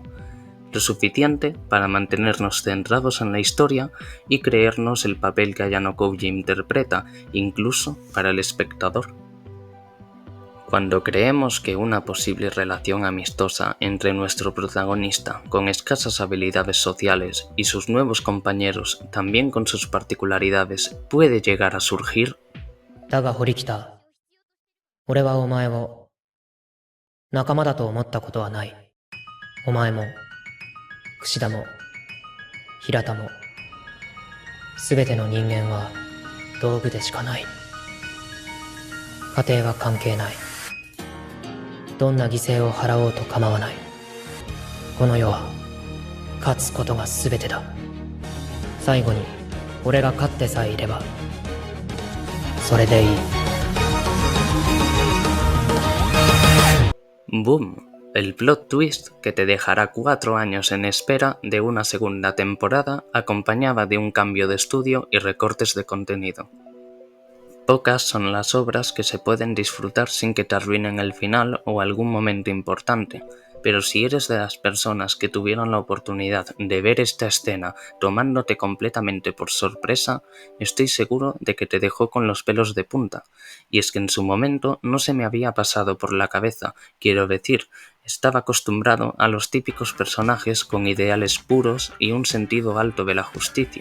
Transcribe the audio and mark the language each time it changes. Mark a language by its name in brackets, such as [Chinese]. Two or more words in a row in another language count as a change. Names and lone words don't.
[Spanish] Lo suficiente para mantenernos centrados en la historia y creernos el papel que Ayano Koji interpreta, incluso para el espectador. Cuando creemos que una posible relación amistosa entre nuestro protagonista, con escasas habilidades sociales, y sus nuevos compañeros, también con sus particularidades, puede llegar a surgir, [Japanese] だが堀北、俺はお前を仲間だと思ったことはない。お前も、櫛田も、平田も、すべての人間は道具でしかない。家庭は関係ない。どんな犠牲を払おうと構わない。この世は勝つことが全てだ。最後に俺が勝ってさえいればそれでいい。 [Spanish] ¡Boom! El [English] plot twist [Spanish] que te dejará 4 años en espera de una segunda temporada acompañaba de un cambio de estudio y recortes de contenido. Pocas son las obras que se pueden disfrutar sin que te arruinen el final o algún momento importante, pero si eres de las personas que tuvieron la oportunidad de ver esta escena tomándote completamente por sorpresa, estoy seguro de que te dejó con los pelos de punta, y es que en su momento no se me había pasado por la cabeza, quiero decir, estaba acostumbrado a los típicos personajes con ideales puros y un sentido alto de la justicia.